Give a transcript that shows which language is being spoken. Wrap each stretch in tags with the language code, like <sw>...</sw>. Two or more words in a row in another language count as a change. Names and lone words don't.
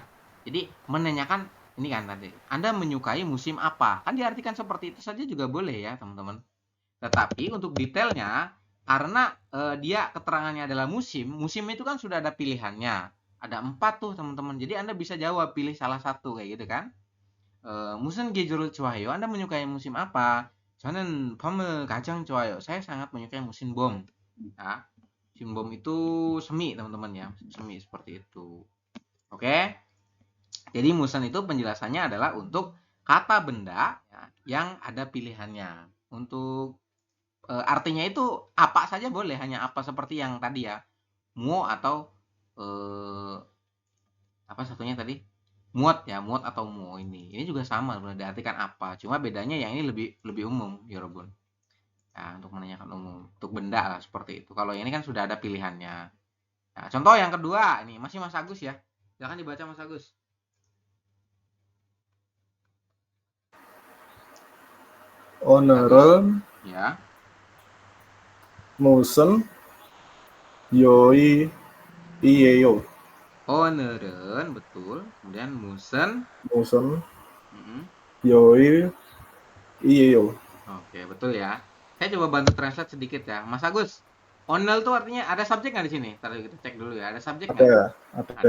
<id>Jadi menanyakan ini kan tadi, Anda menyukai musim apa? Kan diartikan seperti itu saja juga boleh ya, teman-teman. Tetapi untuk detailnya, karena dia keterangannya adalah musim, musim itu kan sudah ada pilihannya. Ada 4 tuh, teman-teman. Jadi Anda bisa jawab, pilih salah satu kayak gitu kan.</id> <ko>무슨 계절을 좋아해요?</ko> <id>Anda menyukai musim apa?</id> <ko>저는 봄을 가장 좋아해요.</ko> <id>Saya sangat menyukai musim bom. Ya. Musim bom itu semi, teman-teman ya. Semi seperti itu. Oke. Jadi musen itu penjelasannya adalah untuk kata benda ya, yang ada pilihannya. Untuk artinya itu apa saja boleh, hanya apa seperti yang tadi ya. Mu atau apa satunya tadi? Muat ya, muat atau mu ini. Ini juga sama sebenarnya, diartikan apa. Cuma bedanya yang ini lebih umum, ya Robun. Nah, untuk menanyakan umum, untuk benda lah seperti itu. Kalau ini kan sudah ada pilihannya. Nah, contoh yang kedua, ini masih Mas Agus ya. Silakan dibaca Mas Agus.</id> <ko>오늘은</ko> <id>Ya.</id> <ko>무슨 요일이에요?</ko> <id>Oneurun, betul. Kemudian musen.</id> <ko>무슨 Mm-mm. 요일이에요?</ko> <id>Oke, betul ya. Saya coba bantu translate sedikit ya. Mas Agus, onel tuh artinya ada subjek nggak di sini? Tadi kita cek dulu ya. Ada subjek nggak? ada.</id>